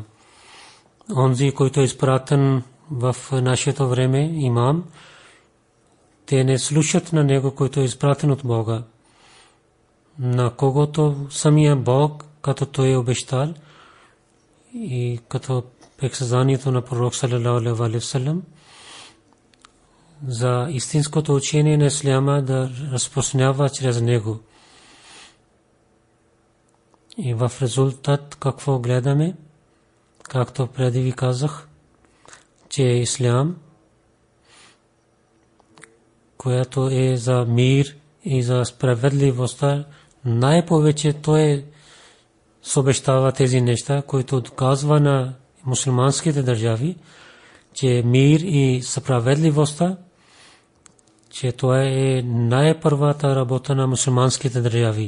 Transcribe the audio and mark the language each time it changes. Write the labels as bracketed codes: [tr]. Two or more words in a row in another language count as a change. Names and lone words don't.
[bg] Онзи, който е изпратен в нашето време, имам, те не слушат на него, който е изпратен от Бога, на когото самия Бог, като той е обещал и като приказанието на пророк [ar] صلى الله عليه وسلم, [bg] за истинското учение на исляма да разпространява чрез него. И в резултат какво гледаме? Както преди ви казах, че ислям, което е за мир и за справедливост, най-повече той съобщава тези неща, които доказва на мусулманските държави, че мир и справедливостта, че това е най-първата работа на мусулманските държави.